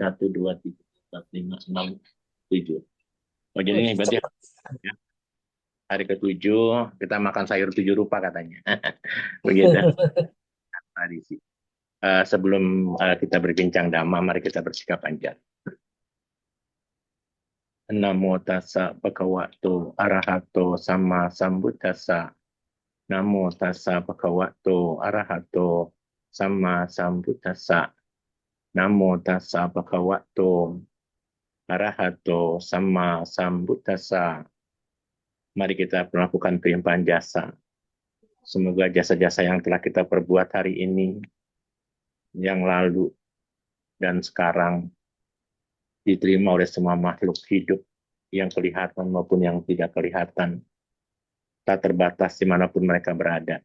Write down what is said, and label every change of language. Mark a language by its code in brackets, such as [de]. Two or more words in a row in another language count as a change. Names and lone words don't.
[id] 1, 2, 3, 4, 5, 6, 7. Oh, jadi ini berarti Cepat. ya, hari ketujuh kita makan sayur 7 rupa katanya. Begitu tradisi. Sebelum kita berbincang Dhamma, mari kita bersikap panjang. [pi] Namo tassa bhagavato arahato sama sambuddhassa. Namo tassa bhagavato arahato sama sambuddhassa. Namo tassa bhagavato arahato sama sambuddhassa. [id] Mari kita melakukan pelimpahan jasa. Semoga jasa-jasa yang telah kita perbuat hari ini, yang lalu, dan sekarang diterima oleh semua makhluk hidup yang kelihatan maupun yang tidak kelihatan, tak terbatas dimanapun mereka berada.